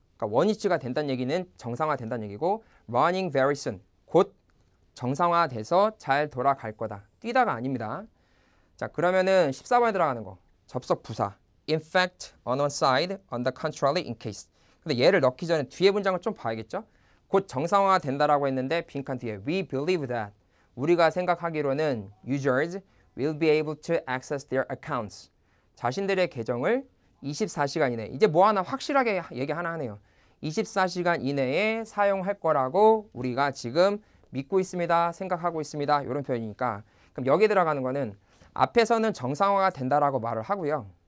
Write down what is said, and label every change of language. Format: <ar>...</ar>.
<ko>그러니까 원위치가 된다는 얘기는 정상화 된다는 얘기고</ko> <en>running very soon.</en> <ko>곧 정상화돼서 잘 돌아갈 거다. 뛰다가 아닙니다. 자, 그러면은 14번에 들어가는 거. 접속 부사.</ko> <en>In fact, on one side, on the contrary, in case.</en> <ko>근데 얘를 넣기 전에 뒤에 문장을 좀 봐야겠죠? 곧 정상화 된다라고 했는데 빈칸 뒤에</ko> <en>we believe that.</en> <ko>우리가 생각하기로는</ko> <en>users will be able to access their accounts.</en> <ko>자신들의 계정을 24시간 이내. 이제 뭐 하나 확실하게 얘기 하나 하네요. 24시간 이내에 사용할 거라고 우리가 지금 믿고 있습니다. 생각하고 있습니다. 이런 표현이니까. 그럼 여기 들어가는 거는 앞에서는 정상화가 된다라고 말을 하고요.</ko>